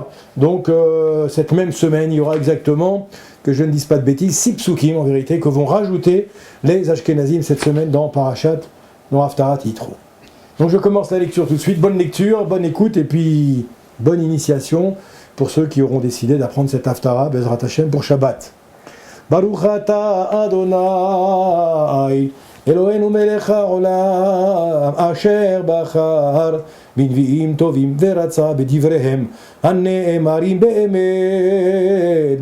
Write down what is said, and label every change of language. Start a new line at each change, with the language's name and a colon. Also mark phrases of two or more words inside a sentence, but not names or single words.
French: Donc cette même semaine, il y aura exactement, que je ne dise pas de bêtises, 6 psukim en vérité, que vont rajouter les Ashkenazim cette semaine dans Parashat, dans Haftarat Yitro. Donc je commence la lecture tout de suite. Bonne lecture, bonne écoute, et puis bonne initiation pour ceux qui auront décidé d'apprendre cette Haftara,
Hebrew: בעזרת השם,
French: pour Shabbat.
Hebrew: ברוך אתה אדני אלהינו מלך העולם אשר בחר bנביאים טובים ורצה בדבריהם הנאמרים באמת.